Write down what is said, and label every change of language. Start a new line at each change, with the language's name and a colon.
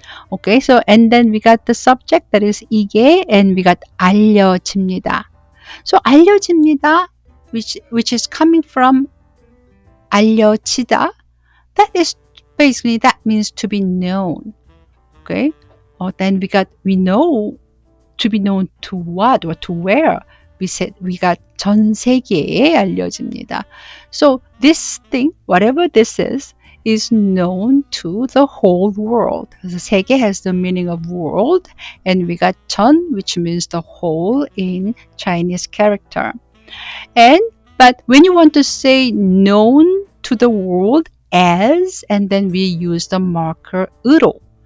English: Okay, so and then we got the subject that is 이게, and we got 알려집니다. So 알려집니다, which is coming from 알려지다. That is basically, that means to be known. Okay, then we know, to be known to what or to where? we got
Korean: 전 세계에 알려집니다.
English: So this thing, whatever this is known to the whole world. So 세계 has the meaning of world, and we got 전, which means the whole in Chinese character. But when you want to say known to the world as, and then we use the marker 으로.